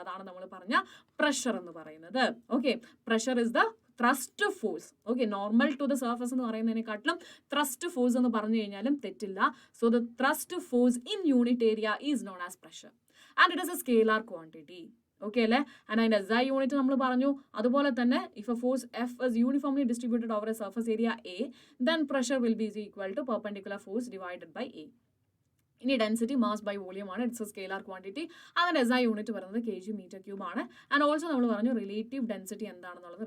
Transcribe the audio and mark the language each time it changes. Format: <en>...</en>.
<ml>അതാണ് നമ്മൾ പറഞ്ഞ പ്രഷർ എന്ന് പറയുന്നത്. Okay,</ml> <en>Pressure is the thrust force.</en> <ml>Okay, normal to the surface എന്ന് പറയുന്നതിനെക്കാട്ടിലും ത്രസ്റ്റ് ഫോഴ്സ് എന്ന് പറഞ്ഞു കഴിഞ്ഞാലും തെറ്റില്ല.</ml> <en>So the thrust force in unit area is known as pressure and it is a scalar quantity.</en> <ml>Okay അല്ലേ, and അതിന്റെ SI unit നമ്മൾ പറഞ്ഞു. അതുപോലെ തന്നെ</ml> <en>If a force F is uniformly distributed over a surface area A, then pressure will be equal to perpendicular force divided by A.</en> <ml>ഇനി density mass by volume ആണ്.</ml> <en>It's a scalar quantity.</en> <ml>അതിന്റെ SI unit വരുന്നത് kg/m³ ആണ്. And also നമ്മൾ പറഞ്ഞു relative density എന്താണെന്നുള്ളത്.</ml>